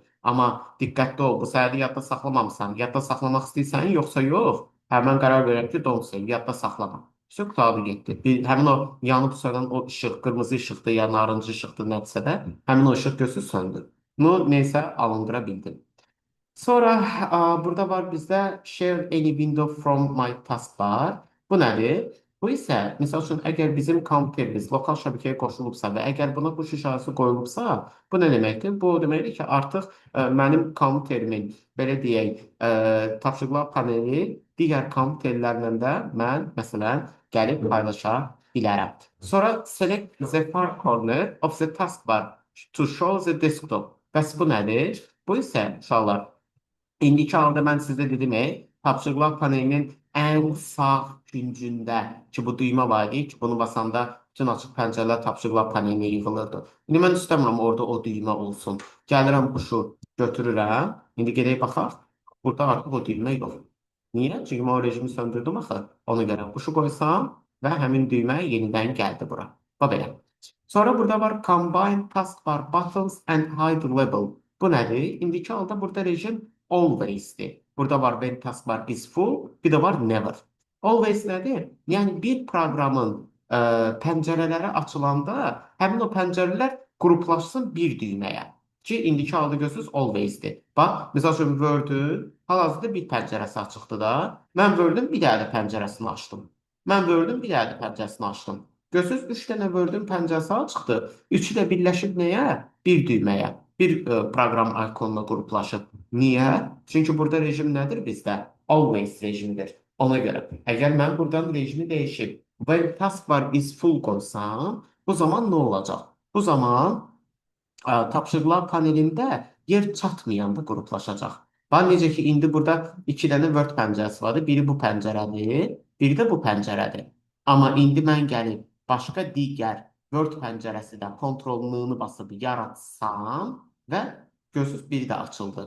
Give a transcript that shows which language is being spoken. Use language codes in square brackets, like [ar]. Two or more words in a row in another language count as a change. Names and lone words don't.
[az] Amma diqqətli ol, bu səhəti yadda saxlamamısan. Yadda saxlamaq istəyirsən, yoxsa yox? Hə, mən qərar verirəm ki, [en] don't save, [az] yadda saxlama. İşte qurtardı getdi. Həmin o yanıb sönən o işıq, qırmızı işıqdır ya narıncı işıqdır nədirsə də, həmin o işıq gözü söndü. Bunu neysə alındıra bildim. Sonra burada var bizdə [en] Share any window from my taskbar. [az] Bu nədir? Bu isə, misal üçün, əgər bizim kompüterimiz lokal şəbəkəyə qoşulubsa və əgər buna quş işarəsi qoyulubsa, bu nə deməkdir? Bu deməkdir ki, artıq mənim kompüterimin, belə deyək, tapşırıqlar paneli digər kompüterlərlə də mən, məsələn, gəlib paylaşa bilərəm. Sonra [en] Select the far corner of the taskbar To show the desktop. [az] Bəs bu nədir? Bu isə uşaqlar İndiki halda mən sizə dedim, tapşırıqlar panelinin ən sağ küncündə ki, bu düymə var idi ki, bunu basanda bütün açıq pəncərələr tapşırıqlar panelinə yığılırdı. İndi mən istəmirəm orada o düymə olsun. Gəlirəm quşu götürürəm. İndi gedək baxaq. Burada artıq o düymə yox. Niyə? Çünki mən o rejimi söndürdüm axı. Ona görə quşu qoysam və həmin düymə yenidən gəldi bura. Bax belə. Sonra burada var [en] Combine Taskbar Buttons and Hide Label. [az] Bu nədir? İndiki halda burada rejim always'dir. Burada var [en] when taskbar is full, [az] bir də var never. Always nədir? Yəni bir proqramın pəncərələri açılanda həmin o pəncərələr qruplaşsın bir düyməyə. Ki, indiki halda görürsünüz always-dir. Bax, misal üçün Word-ün hal-hazırda bir pəncərəsi açıqdır da. Mən Word-ün bir dənə də pəncərəsini açdım. Mən Word-ün bir dənə də pəncərəsini açdım. Görürsünüz, 3 dənə Word-ün pəncərəsi açıqdır. Üçü də birləşib nəyə? Bir düyməyə, bir proqram ikonuna qruplaşıb. Niyə? Çünki burada rejim nədir bizdə? Always rejimidir. Ona görə, əgər mən buradan rejimi dəyişib [en] when taskbar is full [az] qoysam, bu zaman nə olacaq? Bu zaman tapşırıqlar panelində yer çatmayanda qruplaşacaq. Bax, necə ki, indi burada iki dənə Word pəncərəsi vardı. Biri bu pəncərədir, biri də bu pəncərədir. Amma indi mən gəlib başqa digər Word pəncərəsi də kontrolunu basıb yaratsam və görürsünüz, biri də açıldı.